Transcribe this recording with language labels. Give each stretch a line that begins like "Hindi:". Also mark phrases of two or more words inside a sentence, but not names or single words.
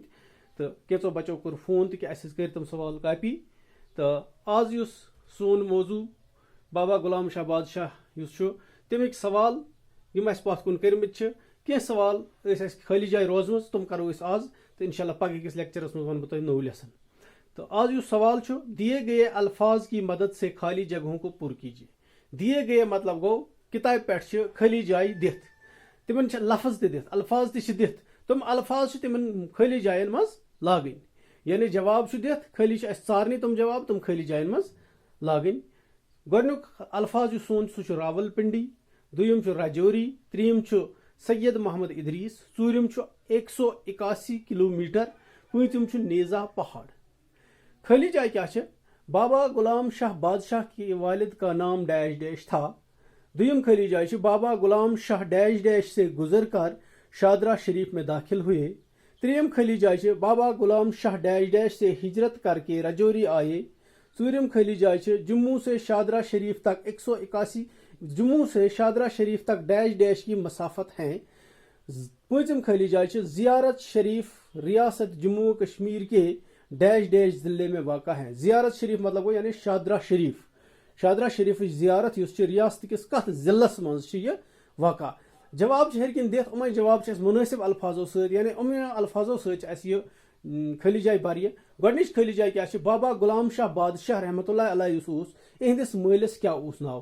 Kashmiri: تہٕ کینٛژو بچو کوٚر فون تہِ کہِ اَسہِ حظ کٔرۍ تِم سوال کاپی. تہٕ آز یُس سون موضوٗع بابا غلام شاہ بادشاہ یُس چھُ تَمِکۍ سوال یِم اَسہِ پتھ کُن کٔرمٕتۍ چھِ, کینٛہہ سوال ٲسۍ اَسہِ خٲلی جاے روزمٕژ تِم کرو أسۍ آز. تہٕ انشاء اللہ پگہہ کِس لیکچرس منٛز ونہٕ بہٕ تۄہہِ نوٚو لیسن.
Urdu: تو آج
Kashmiri: یُس سوال چھُ,
Urdu: دیے گئے الفاظ کی مدد سے خالی جگہوں کو پر کیجیے. دیے گئے
Kashmiri: مطلب گوٚو کِتابہِ پٮ۪ٹھ چھِ خٲلی جایہِ دِتھ, تِمن چھِ لفظ تہِ دِتھ, الفاظ تہِ چھِ دِتھ, تِم الفاظ چھِ تِمن خٲلی جاین منٛز لاگٕنۍ. یعنی جواب چھُ دِتھ, خٲلی چھِ اَسہِ ژارنٕے تِم جواب, تِم خٲلی جاین منٛز لاگٕنۍ. گۄڈٕنیُک الفاظ یُس سون سُہ چھُ راول پنڈی, دوٚیِم چھُ راجوری, ترٛیٚیِم چھُ سید محمد ادریس, ژوٗرِم چھُ 181 کلوٗمیٹر, پوٗنٛژِم چھُ نیزا پہاڑ. خالی جائے کیا چھِ,
Urdu: بابا غلام شاہ بادشاہ کے والد کا نام ڈیش ڈیش تھا.
Kashmiri: دویم خالی جائے چھِ,
Urdu: بابا غلام شاہ ڈیش ڈیش سے گزر کر شادرہ شریف میں داخل ہوئے.
Kashmiri: تریم خالی جائے چھِ,
Urdu: بابا غلام شاہ ڈیش ڈیش سے ہجرت کر کے رجوری آئے.
Kashmiri: ژوٗرِم خالی جائے چھِ,
Urdu: جموں سے شادرہ شریف تک 181 جموں سے شادرہ شریف تک ڈیش ڈیش کی مسافت ہیں.
Kashmiri: پانچم خالی جائے چھِ,
Urdu: زیارت شریف ریاست جموں کشمیر کے ڈیش ڈیش ضلع میں واقع ہے.
Kashmiri: زیارت شریف مطلب گوٚو یعنی شادرہ شریف. شادرہ شریفٕچ زیارت یُس چھِ رِیاست کِس کتھ ضلعس منٛز چھِ یہِ واقع. جواب چھِ ہیٚرِ کِنۍ دِتھ, یِمے جواب چھِ اَسہِ مُنٲسِب الفاظو سۭتۍ, یعنی یِمو الفاظو سۭتۍ چھِ اَسہِ یہِ خٲلی جاے بَرِ. گۄڈٕنِچ خٲلی جاے کیٛاہ چھِ, بابا غلام شاہ بادشاہ
Arabic: رحمتہ اللہ علیہ
Kashmiri: یُس اوس, یِہنٛدِس مٲلِس کیٛاہ اوس ناو.